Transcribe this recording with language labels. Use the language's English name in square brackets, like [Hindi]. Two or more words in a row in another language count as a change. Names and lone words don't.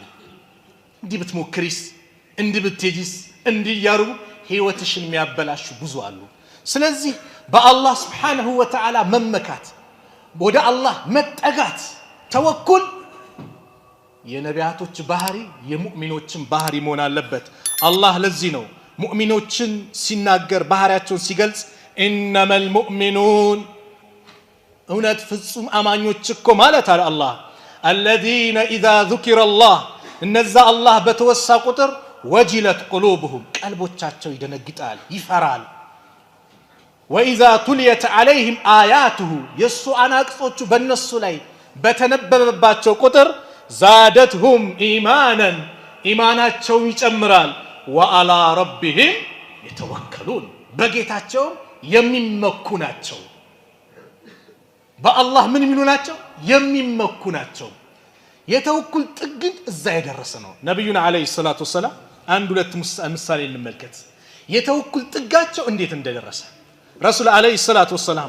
[Amharic] እንዲህ ብትሞክሪስ እንዲህ ብትጂስ እንዲህ ያሩ ህይወትሽን የሚያበላሹ ብዙ አሉ ስለዚህ በአላህ [Arabic] سبحانه وتعالى [Amharic] መመካት ወደ አላህ መጠጋት ተወኩል የነቢያቶች ባህሪ የሙእሚኖችን ባህሪ መሆን አለበት አላህ ለዚህ ነው ሙእሚኖችን ሲናገር ባህሪያቸውን ሲገልጽ [Arabic] إنما المؤمنون [Amharic] እውነት ፍጹም አማኞች እኮ ማለት አለ አላህ [Arabic] الذين إذا ذكر الله [Amharic] እነዛ አላህ በተወሳ ቁጥር [Arabic] وجلت قلوبهم [Amharic] ቀልቦቻቸው ይደነግጣል ይፈራል [Arabic] وإذا تليت عليهم آياته [Amharic] የሱ አናቅጾቹ በእነሱ ላይ በተነበበባቸው ቁጥር [Arabic] زادتهم إيمانا [Amharic] ኢማናቸው ይጨምራል [Arabic] وعلى ربهم يتوكلون [Amharic] በጌታቸው የሚመኩ ናቸው በአላህ ምን የሚሉ ናቸው የሚመኩ ናቸው የተወኩል ጥግን እዛ የደረሰ ነው ነብዩና [Arabic] عليه الصلاة والسلام [Amharic] አንድ ሁለት ምሳሌ እንመልከት የተወኩል ጥጋቸው እንዴት እንደደረሰ ረሱል [Arabic] عليه الصلاة والسلام